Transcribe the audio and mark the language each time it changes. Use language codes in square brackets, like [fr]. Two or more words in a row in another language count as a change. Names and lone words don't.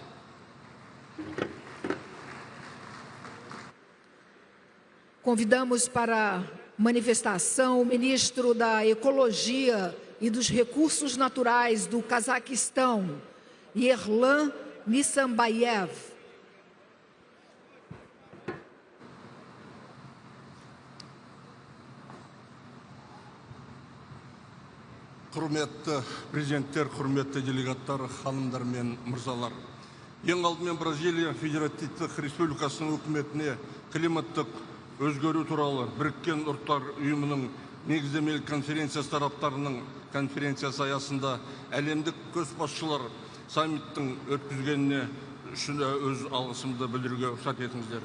[pt] Convidamos para a manifestação o ministro da Ecologia e dos Recursos Naturais do Cazaquistão, Yerlan Nissambayev. [kk] Құрметті президенттер, құрметті делегаттар, ханымдар мен мырзалар. Ең алдымен Бразилия Федеративтік Республикасының үкіметіне климаттық өзгеру туралы Біріккен Ұлттар ұйымының негіздемелік конференциясы тараптарының конференциясы аясында әлемдік көшбасшылар саммиттің өткізгеніне үшін өз алғысымды білдіруге рұқсат етіңіздер.